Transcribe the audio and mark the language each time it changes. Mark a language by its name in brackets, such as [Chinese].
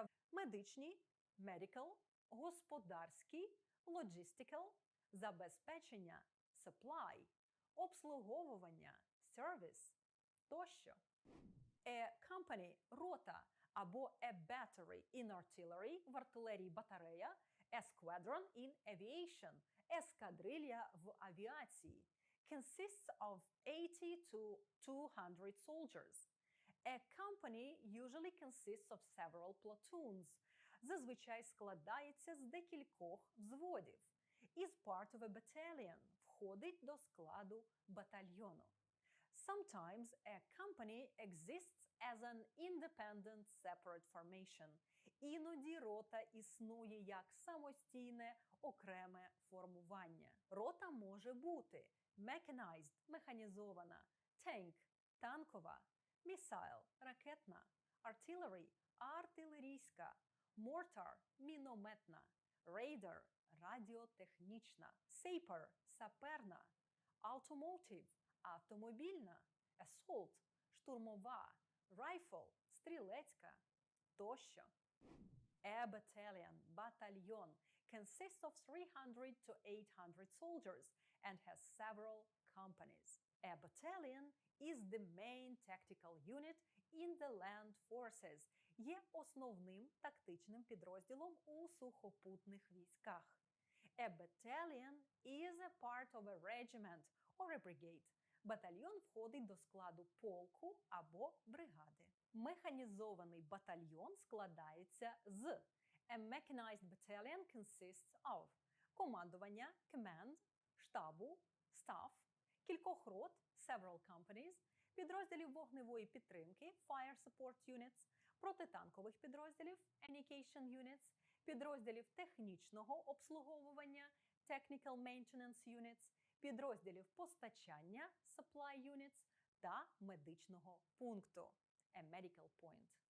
[Ukrainian] медичні, medical, господарські, logistical, забезпечення, supply, обслуговування, service тощо. [English] A company – рота або a battery in artillery – [Ukrainian] в артилерії батарея, [English] a squadron in aviation – [Ukrainian] ескадрилья в авіації, [English] consists of 80 to 200 soldiers. A company usually consists of several platoons. [Ukrainian] Зазвичай складається з декількох взводів. [English] Is part of a battalion – [Ukrainian] входить до складу батальйону. [English] Sometimes a company exists as an independent separate formation. [Ukrainian] Іноді рота існує як самостійне окреме формування. Рота може бути mechanized – механізована, tank – танкова, missile – ракетна, artillery – артилерійська, mortar – мінометна, radar – радіотехнічна, saper – саперна, automotive – автомобільна, assault – штурмова, rifle – стрілецька тощо. [English] A battalion – батальйон consists of 300 to 800 soldiers and has several companies. A battalion is the main tactical unit in the land forces. [Ukrainian] Є основним тактичним підрозділом у сухопутних військах. [English] A battalion is a part of a regiment or a brigade. [Ukrainian] Батальйон входить до складу полку або бригади. Механізований батальйон складається з [English] A mechanized battalion consists of командування, command, штабу, staff, [Ukrainian] кількох рот, [English] several companies, [Ukrainian] підрозділів вогневої підтримки, [English] fire support units, [Ukrainian] протитанкових підрозділів, [English] communication units, [Ukrainian] підрозділів технічного обслуговування, [English] technical maintenance units, [Ukrainian] підрозділів постачання, [English] supply units [Ukrainian] та медичного пункту, [English] a medical point.